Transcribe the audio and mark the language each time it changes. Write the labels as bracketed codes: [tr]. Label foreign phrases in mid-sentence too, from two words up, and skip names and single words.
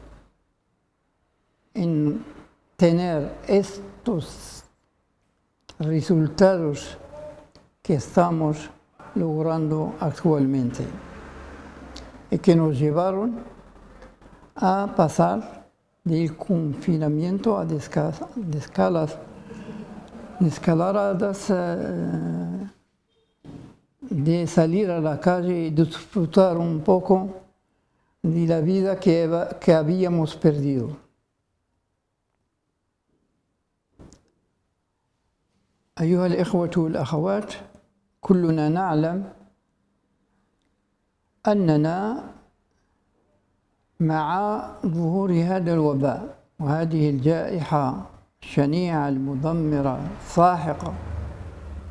[es] en tener estos resultados que estamos logrando actualmente y que nos llevaron a pasar del confinamiento a descaladas de salir a la calle y disfrutar un poco de la vida que habíamos perdido. [ar] أيها الإخوة والأخوات، كلنا نعلم أننا مع ظهور هذا الوباء وهذه الجائحة الشنيعة المدمرة الساحقة